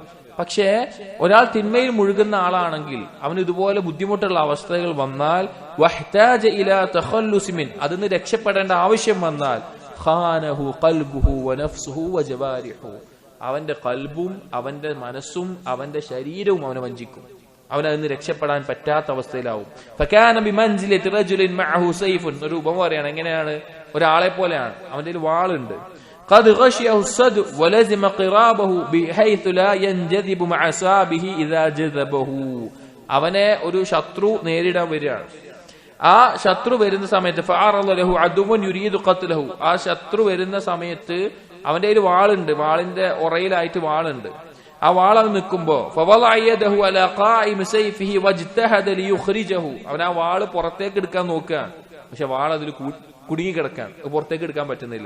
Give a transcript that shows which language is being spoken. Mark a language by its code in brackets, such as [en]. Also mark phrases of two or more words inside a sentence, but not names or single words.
[ml] പക്ഷേ ഒരാൾ തിന്മയിൽ മുഴുകുന്ന ആളാണെങ്കിൽ അവന് ഇതുപോലെ ബുദ്ധിമുട്ടുള്ള അവസ്ഥകൾ വന്നാൽ [ar] واحتاج إلى التخلص من, [ml] അതിന് രക്ഷപ്പെടേണ്ട ആവശ്യം വന്നാൽ [ar] خانه قلبه ونفسه وجوارحه, [ml] അവന്റെ ഖൽബും അവന്റെ മനസ്സും അവന്റെ ശരീരവും അവനെ വഞ്ചിക്കും. അവൻ അതിന് രക്ഷപ്പെടാൻ പറ്റാത്ത അവസ്ഥയിലാവും. [ar] فكان بمنزلة رجل معه سيف, [ml] ഒരു ഉപമ പറയാണ്, എങ്ങനെയാണ്, ഒരാളെ പോലെയാണ്, അവന്റെ കയ്യിൽ വാളുണ്ട്. [ar] قد غشيه الصدع ولزم قرابه بحيث لا ينجذب مع صابه اذا جذبه, [ml] അവനെ ഒരു ശത്രു നേരിടാൻ വരികയാണ്. ആ ശത്രു വരുന്ന സമയത്ത് [ar] فعرض له عدو يريد قتله, [ml] ആ ശത്രു വരുന്ന സമയത്ത് അവന്റെ കയ്യിൽ വാളുണ്ട്, വാളിന്റെ ഉറയിലായിട്ട് വാളുണ്ട്. ആ വാൾ അവൻ നിൽക്കുമ്പോ [ar] فوضع يده على قائم سيفه واجتهد ليخرجه, [ml] അവൻ ആ വാള് പുറത്തേക്ക് എടുക്കാൻ നോക്കുകയാണ്, പക്ഷെ വാൾ അതിൽ കുടുങ്ങി കിടക്കാൻ, പുറത്തേക്ക് എടുക്കാൻ പറ്റുന്നില്ല.